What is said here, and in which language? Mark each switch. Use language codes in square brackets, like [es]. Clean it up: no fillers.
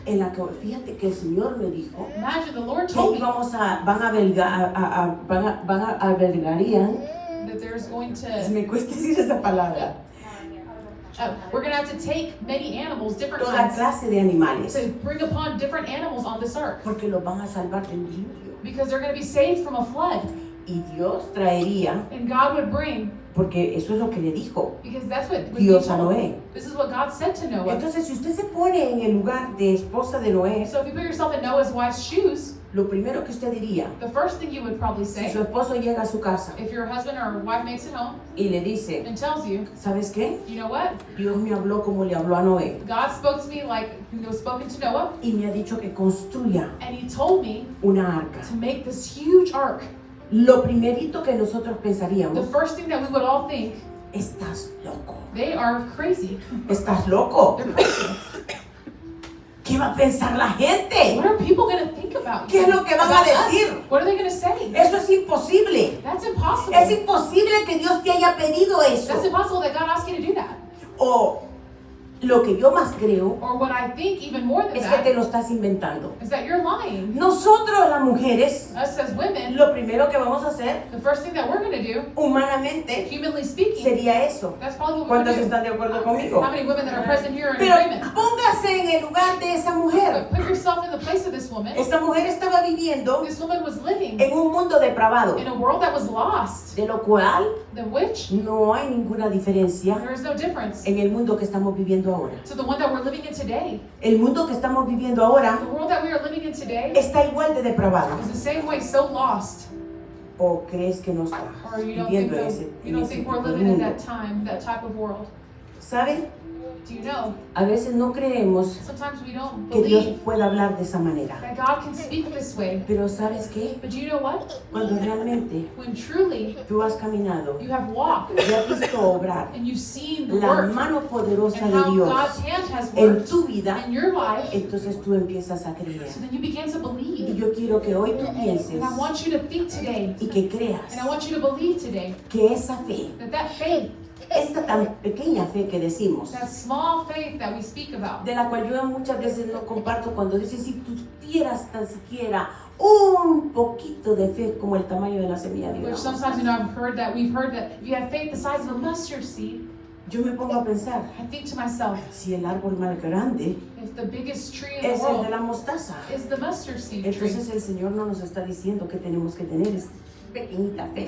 [es] en la que, fíjate que el Señor me dijo [en] Imagine, the Lord [es] que [en] told me [es] íbamos van a albergarían, [en] that there's going to, [es] me cuesta decir esa palabra, [en] we're going to have to take many animals, different [es] toda [en] kinds, [es] clase de animales, [en] to bring upon different animals on this ark. [es] porque los van a salvar del diluvio. [en] Because they're going to be saved from a flood. [es] Y Dios traería, [en] And God would bring, [es] porque eso es lo que le dijo [en] because that's what was [es] Dios [en] being [es] a [en] told. [es] Noé. [en] This is what God said to Noah. [es] Entonces, si usted se pone en el lugar de esposa de Noé, [en] So if you put yourself in Noah's wife's shoes, [es] lo primero que usted diría, [en] the first thing you would probably [es] si [en] say, [es] su esposo llega a su casa [en] if your husband or wife makes it home [es] y le dice, [en] and tells you, [es] ¿sabes qué? [en] you know what? [es] Dios me habló como le habló a Noé [en] God spoke to me like he was spoken to Noah, [es] y me ha dicho que construya [en] and he told me [es] una arca. [en] to make this huge ark. [es] Lo primerito que nosotros [en] The [es] pensaríamos, [en] first thing that we would all think, [es] estás loco, [en] they are crazy. [es] estás loco. [en] They're crazy. [es] ¿Qué va a pensar la gente? [en] What are people going to think about [es] ¿Qué [en] you? [es] es lo que van a [en] About us? [es] decir? [en] What are they going to say? [es] Eso es imposible. [en] That's impossible. [es] Es imposible que Dios te haya pedido eso. [en] That's impossible that God asked you to do that. [es] O lo que yo más creo [en] Or what I think even more than [es] es que te [en] that [es] lo estás inventando. [en] is that you're lying. [es] Nosotros las mujeres, [en] Us as women, [es] lo primero que vamos a hacer [en] the first thing that we're going to do, [es] humanamente [en] humanly speaking, [es] sería eso. [en] that's probably what we're [es] ¿Cuántos [en] going to [es] están de acuerdo [en] do. [es] conmigo? [en] How many women that are present here are in [es] Pero [en] agreement? [es] póngase en el lugar de esa mujer. [en] But put yourself in the place of this woman. [es] Esta mujer estaba viviendo [en] This woman was living [es] en un mundo depravado, [en] in a world that was lost, [es] de lo cual [en] the which [es] no hay ninguna diferencia [en] there is no difference [es] en el mundo que estamos viviendo ahora. [en] to the one that we're living in today. [es] El mundo que estamos viviendo ahora [en] The world that we are living in today [es] está igual de depravado. [en] is the same way, so lost. [es] ¿O crees que no está [en] Or you don't think [es] viviendo [en] that, [es] ese, [en] you [es] en [en] don't [es] ese [en] think we're [es] tipo de [en] living in [es] mundo? [en] that time, that type of world. [es] ¿Saben? [en] Do you know? [es] A veces no creemos [en] Sometimes we don't [es] que Dios [en] believe [es] pueda hablar de esa manera. [en] that God can speak this way. [es] Pero ¿sabes qué? [en] But do you know what? [es] Cuando realmente [en] When truly [es] tú has caminado [en] you have walked [es] y has visto obrar [en] and you've seen the [es] la [en] work [es] mano poderosa [en] and [es] de [en] how [es] Dios [en] God's hand has [es] en [en] worked [es] tu vida, [en] in your life, [es] entonces tú empiezas a creer. [en] so then you begin to [es] Y [en] believe. [es] yo quiero que hoy tú pienses [en] And I want you to think today, [es] y que creas [en] and I want you to believe today, [es] que esa fe, [en] that faith, [es] esta tan pequeña fe que decimos, [en] that small faith that we speak about, [es] de la cual yo muchas veces no comparto cuando dices, si tú tuvieras tan siquiera un poquito de fe como el tamaño de la semilla de [en] which [es] grano. [en] sometimes, you know, we've heard that if you have faith the size of a mustard seed, [es] Yo me pongo a pensar, [en] I think to myself, [es] si el árbol más grande [en] if the biggest tree in the [es] es el de [en] world [es] la mostaza, [en] is the mustard seed tree, [es] entonces el Señor no nos está diciendo que tenemos que tener esa pequeñita fe,